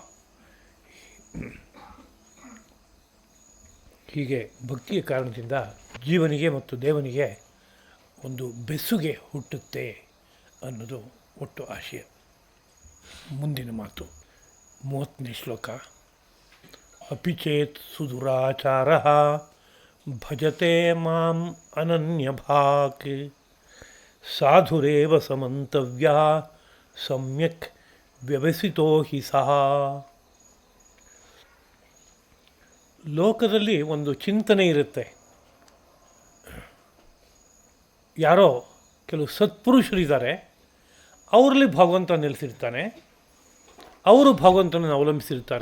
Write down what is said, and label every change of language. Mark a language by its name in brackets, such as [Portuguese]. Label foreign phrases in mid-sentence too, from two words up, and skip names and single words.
[Kannada] ಹೀಗೆ ಭಕ್ತಿಯ ಕಾರಣದಿಂದ ಜೀವನಿಗೆ ಮತ್ತು ದೇವನಿಗೆ ಒಂದು ಬೆಸುಗೆ ಹುಟ್ಟುತ್ತೆ ಅನ್ನೋದು ಒಟ್ಟು ಆಶಯ. ಮುಂದಿನ ಮಾತು 30ನೇ ಶ್ಲೋಕ. [Sanskrit] ಅಪಿ ಚೇತ್ ಸುದುರಾಚಾರ ಭಜತೆ ಮಾಂ ಅನನ್ಯಭಾಕ್ ಸಾಧುರೇವ ಸಮಂತವ್ಯ ಸಮ್ಯಕ್ ವ್ಯವಸಿತೋ ಹಿ ಸಹ. [Kannada] ಲೋಕದಲ್ಲಿ ಒಂದು ಚಿಂತನೆ ಇರುತ್ತೆ. ಯಾರೋ ಕೆಲವು ಸತ್ಪುರುಷರಿದ್ದಾರೆ, ಅವರಲ್ಲಿ ಭಗವಂತ ನೆಲೆಸಿರ್ತಾನೆ, ಅವರು ಭಗವಂತನನ್ನು ಅವಲಂಬಿಸಿರ್ತಾರೆ.